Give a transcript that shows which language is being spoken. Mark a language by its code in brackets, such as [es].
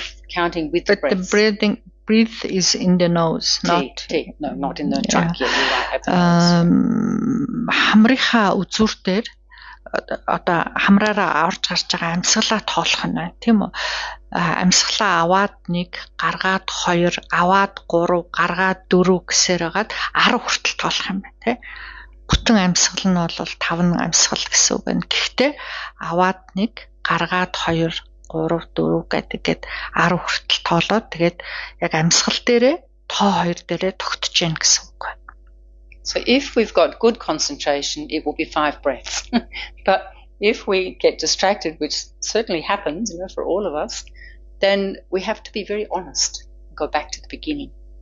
[en] Counting with the breath. But the breath is in the nose, not in the trach. Yeah, you're right. At the nose. [mn] Хамрынхаа үзүүртээр одоо хамраараа орж гарч байгаа амьсгалаа тоолох нь байна, тийм үү? Амьсгалаа аваад 1, гаргаад 2, аваад 3, гаргаад 4 гэсээр хагаад 10 хүртэл тоолох юм байна, тийм. Бүтэн амьсгал нь бол 5 амьсгал гэсэн үг байна. Гэхдээ аваад 1, гаргаад 2, 3, 4 гэдэг 10 хүртэл тоолоод тэгээд яг амьсгал дээрээ тоо 2 дээрээ тогтож яана гэсэн үг байна. [en] So if we've got good concentration, it will be 5 breaths. But if we get distracted, which certainly happens, for all of us, then we have to be very honest. Go back to the beginning.